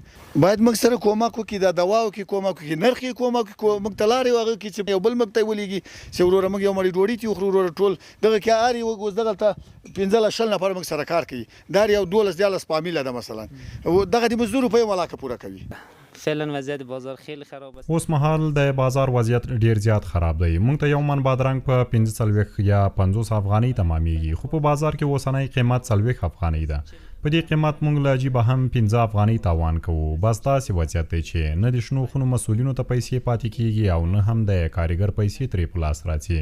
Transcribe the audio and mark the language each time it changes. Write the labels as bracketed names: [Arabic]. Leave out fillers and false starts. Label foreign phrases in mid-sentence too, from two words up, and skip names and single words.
[Pashto] باید موږ سره کومک وکړي، د دواو کې کومک وکړي، نرخ یې کومک وکړي، موږ ته لارې هغه کړي چې یو بل موږ ته ولېږي چې وروره موږ یو مړۍ ډوډۍ ته وخورو. وروره ټول دغه کې هر یو اوس دغلته 15-20 نفر موږ سره کار کوي. دا یو 12-14 فامیله ده مثلا. دغه د 200 روپۍ ملاکه پوره کوي. [Persian] فعلا وضعیت بازار خیلی خراب است. [Pashto] اوس مهال د بازار وضعیت ډیر زیات خراب دی. موږ ته یو من بادرنګ په 45 یا 50 افغانۍ تمامېږي، خو په بازار کې اوسنی قیمت 40 افغانۍ ده. په دې قیمت موږ له جیبه هم 15 افغانۍ تاوان کوو. بس داسې وضعیت دی چې نه د شنو خونو مسؤلینو ته پیسې پاتې کیږي او نه هم د کارګر پیسې ترې په لاس راځي.